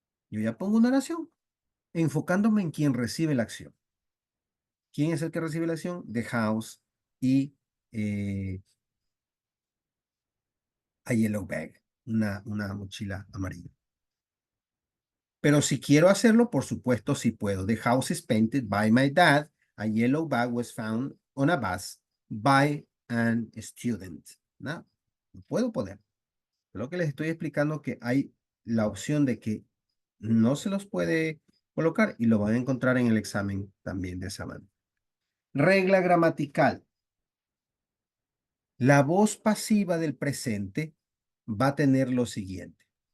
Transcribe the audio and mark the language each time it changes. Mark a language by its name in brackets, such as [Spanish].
[Spanish] Yo ya pongo una oración enfocándome en quien recibe la acción. ¿Quién es el que recibe la acción? [English] The house [Spanish] y eh, [English] a yellow bag, [Spanish] una mochila amarilla. Pero si quiero hacerlo, por supuesto, sí puedo. [English] The house is painted by my dad. A yellow bag was found on a bus by an student. [Spanish] ¿No? Puedo poner. Lo que les estoy explicando que hay la opción de que no se los puede colocar y lo van a encontrar en el examen también de esa manera. Regla gramatical. La voz pasiva del presente va a tener lo siguiente.